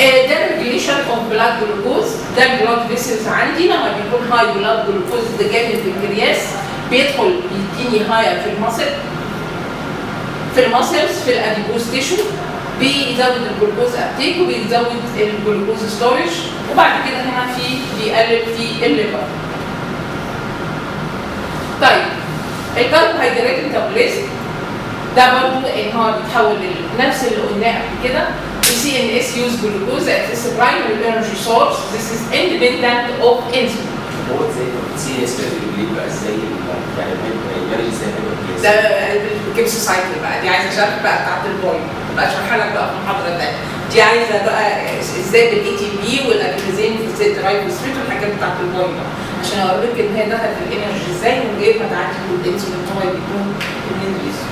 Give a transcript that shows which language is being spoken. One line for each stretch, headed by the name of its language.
Arabic: ده ريجوليشن اوف بلاد جلوكوز، ده البلاد فيسلز عندي لما بيكون هاي بلاد جلوكوز ده جاي من البنكرياس بيدخل يديني هاير في الماسلز في الاديبوز تيشو بيزود الجلوكوز ابتيك وبيزود الجلوكوز ستورج وبعد كده هنا بيقلل في الليفر. طيب الكربوهيدرات ميتابوليزم ده برضه ان هو بيتحول لنفس اللي قلناه قبل كده.
English: CNS use glucose as its primary energy source. This is independent of insulin.
Arabic: هو زي CNS بيقول بقى ازاي يعني ازاي ده الكبس سايكل بقى، دي عايزه شرح بقى بتاعت البوينت بقى اشرحها لك بقى في المحاضره الثانيه. دي عايزه بقى ازاي بالاي تي بي والادرينالين ازاي الرايبوسفيت والحاجات بتاعت البوينت عشان اوريك ان هي دخلت في الانرجي ازاي من غير ما تعدي الانسولين هو بيكون الانرجي.